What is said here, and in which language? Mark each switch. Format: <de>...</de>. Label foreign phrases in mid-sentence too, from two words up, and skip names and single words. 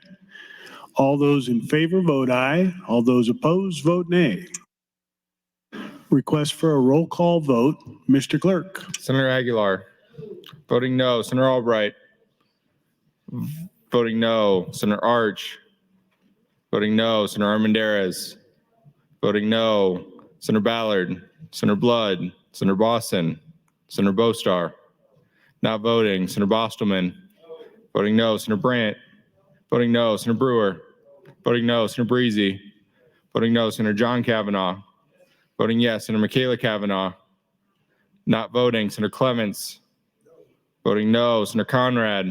<en>All those in favor vote aye. All those opposed vote nay. Request for a roll call vote. Mr. Clerk. Senator Aguilar. Voting no. Senator Albright. Voting no. Senator Arch. Voting no. Senator Armendariz. Voting no. Senator Ballard. Senator Blood. Senator Boston. Senator Bostar. Not voting. Senator Bostelman. Voting no. Senator Brandt. Voting no. Senator Brewer. Voting no. Senator Breezy. Voting no. Senator John Kavanaugh. Voting yes. Senator Michaela Kavanaugh. Not voting. Senator Clements. Voting no. Senator Conrad.</en>